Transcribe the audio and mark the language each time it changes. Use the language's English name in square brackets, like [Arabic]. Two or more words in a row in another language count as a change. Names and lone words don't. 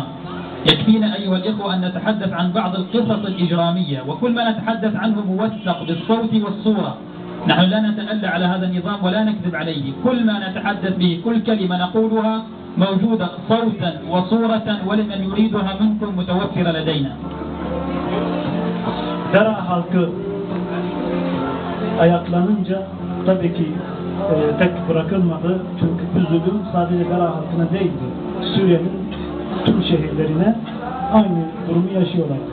[Arabic] يكفينا أيها الإخوة أن نتحدث عن بعض القصص الإجرامية، وكل ما نتحدث عنه موثق بالصوت والصورة. نحن لا نتألى على هذا النظام ولا نكذب عليه، كل ما نتحدث به، كل كلمة نقولها موجودة صوتا وصورة، ولمن يريدها منكم متوفرة لدينا. [Turkish] Dera halkı ayaklanınca tabii ki tek bırakılmadı. Çünkü bu zulüm sadece Dera halkına değildi. Suriye'nin tüm şehirlerine aynı durumu yaşıyorlardı.